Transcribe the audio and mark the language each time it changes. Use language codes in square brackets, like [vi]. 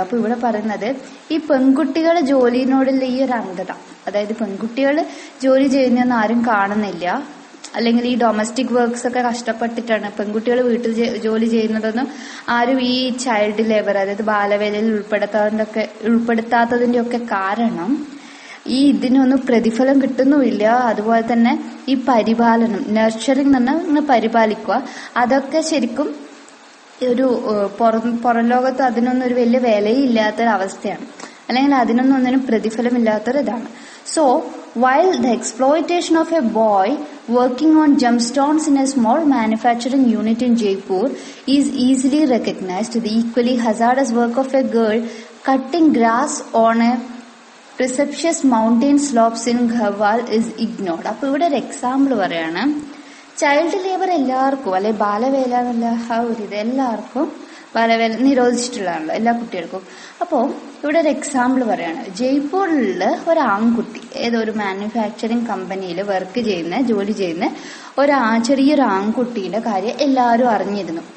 [ml] അപ്പൊ ഇവിടെ പറയുന്നത് ഈ പെൺകുട്ടികളെ ജോലിയോടുള്ള ഈ ഒരു അന്ധത, അതായത് പെൺകുട്ടികൾ ജോലി ചെയ്യുന്നതൊന്നും ആരും കാണുന്നില്ല, അല്ലെങ്കിൽ ഈ ഡൊമസ്റ്റിക് വർക്ക്സ് ഒക്കെ കഷ്ടപ്പെട്ടിട്ടാണ് പെൺകുട്ടികൾ വീട്ടിൽ ജോലി ചെയ്യുന്നതൊന്നും ആരും ഈ ചൈൽഡ് ലേബർ, അതായത് ബാലവേലയിൽ ഉൾപ്പെടുത്താത്തതിന്റെ ഒക്കെ കാരണം ഈ ഇതിനൊന്നും പ്രതിഫലം കിട്ടുന്നുമില്ല. അതുപോലെ തന്നെ ഈ പരിപാലനം, നർച്ചറിങ് എന്ന് പറഞ്ഞാൽ പരിപാലിക്കുക, അതൊക്കെ ശരിക്കും ഒരു പുറം ലോകത്ത് അതിനൊന്നും ഒരു വലിയ വിലയില്ലാത്തൊരവസ്ഥയാണ്, അല്ലെങ്കിൽ ഒന്നിനും പ്രതിഫലമില്ലാത്തൊരിതാണ്. [en] So, while the exploitation of a boy working on gemstones in a small manufacturing unit in Jaipur is easily recognized, the equally hazardous work of a girl cutting grass on a precipitous mountain slopes in Ghawal is ignored. [ml] അപ്പോൾ ഇവിടെ ഒരു example പറയാണ്. Child labour എല്ലാവർക്കും അല്ലെ ബാലവേല എന്നുള്ള ആ ഒരു ഇത് എല്ലാവർക്കും ബാലവേല നിരോധിച്ചിട്ടുള്ളതാണല്ലോ എല്ലാ കുട്ടികൾക്കും. അപ്പോൾ ഇവിടെ ഒരു എക്സാമ്പിൾ പറയാണ്. ജയ്പൂരിലുള്ള ഒരു ആൺകുട്ടി ഏതൊരു മാനുഫാക്ചറിങ് കമ്പനിയിൽ ജോലി ചെയ്യുന്ന ചെറിയൊരു ആൺകുട്ടിയുടെ കാര്യം എല്ലാവരും അറിഞ്ഞിരുന്നു.